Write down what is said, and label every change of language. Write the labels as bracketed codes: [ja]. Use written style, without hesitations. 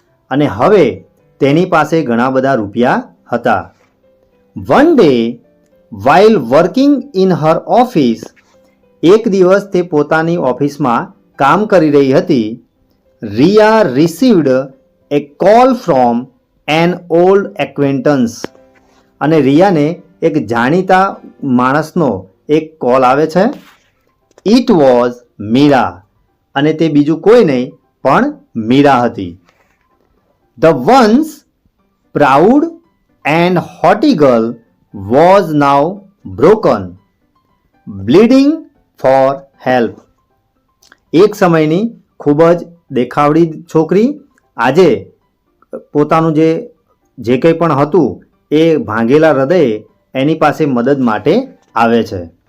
[gu] અને હવે તેની પાસે ઘણા બધા રૂપિયા હતા. [en] One day, while working in her office, [gu] એક દિવસ તે પોતાની ઓફિસમાં કામ કરી રહી હતી. [en] Riya received a call from an old acquaintance. [gu] અને રિયાને એક જાણીતા માણસનો એક કોલ આવે છે. [en] It was [gu] મીરા, અને તે બીજું કોઈ નહીં પણ મીરા હતી. [en] The once proud and haughty girl was now broken, bleeding for help. [gu] એક સમયની ખૂબ જ દેખાવડી છોકરી આજે પોતાનું જે કંઈ પણ હતું એ ભાંગેલા હૃદયે એની પાસે મદદ માટે આવે છે.